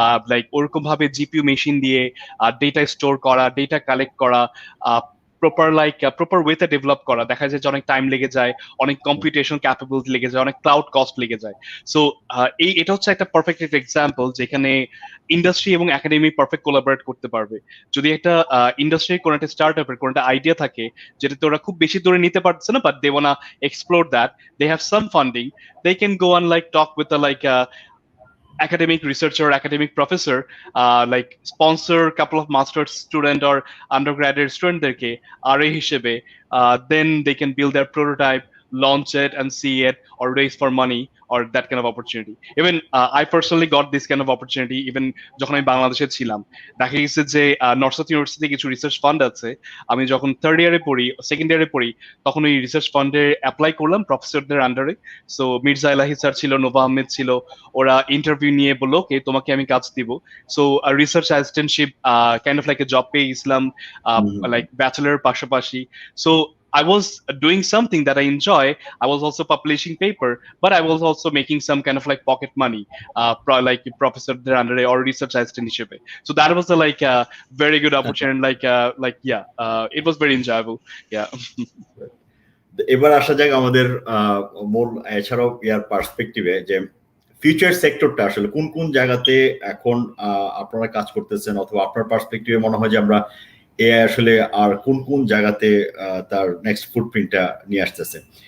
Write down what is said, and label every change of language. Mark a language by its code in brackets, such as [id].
[bn] Like ওরকম ভাবে GPU machine দিয়ে ডেটা স্টোর করা, ডেটা কালেক্ট করা, প্রপার ওয়েতে ডেভেলপ করা, দেখা যায় যে অনেক টাইম লেগে যায়, অনেক কম্পিউটেশন ক্যাপাবিলিটি লেগে যায়, অনেক ক্লাউড কস্ট লেগে যায়। সো এটা হচ্ছে একটা পারফেক্ট একটা এক্সাম্পল যেখানে ইন্ডাস্ট্রি এবং একাডেমি পারফেক্ট কোলাবোরেট করতে পারবে। যদি একটা ইন্ডাস্ট্রির কোনো একটা স্টার্ট আপের কোনো একটা আইডিয়া থাকে যেটাতে ওরা খুব বেশি দূরে নিতে পারছে না, [en] But they wanna explore that, they have some funding, they can go and like talk with a like academic researcher, academic professor, like sponsor couple of master's student or undergraduate student derke RA হিসেবে, then they can build their prototype, launch it and see it, or raise for money, or that kind of opportunity. Even I personally got this kind of opportunity even [bn] যখন আমি বাংলাদেশে ছিলাম। দেখা গেছে যে north south university কিছু research fund আছে, আমি যখন থার্ড ইয়ারে পড়ি, সেকেন্ড ইয়ারে পড়ি, তখন ওই রিসার্চ ফান্ডে অ্যাপ্লাই করলাম প্রফেসরদের আন্ডারে। সো মির্জা এলাহি স্যার ছিল, নোভা আহমেদ ছিল, ওরা ইন্টারভিউ নিয়ে বললো ওকে তোমাকে আমি কাজ দিব। [en] so research assistantship kind of like a job [bn] পেয়ে গেছিলাম [en] Like bachelor পাশাপাশি। So I was doing something that I enjoy. I was also publishing paper, but I was also making some kind of like pocket money, like professor there under or research assistant হিসেবে. So that was a like a very good opportunity. Like yeah, it was very enjoyable. Yeah. [bn] এবার আসা যাক আমাদের মূল এছাড়াও ইয়ার পার্সপেক্টিভে যে future সেক্টরটা আসলে কোন কোন জায়গাতে এখন আপনারা কাজ করতেছেন, অথবা আপনার পার্সপেক্টিভে মনে হয় যে আমরা এআই আসলে আর কোন কোন জায়গাতে তার নেক্সট ফুটপ্রিন্টটা নিয়ে আসতেছে।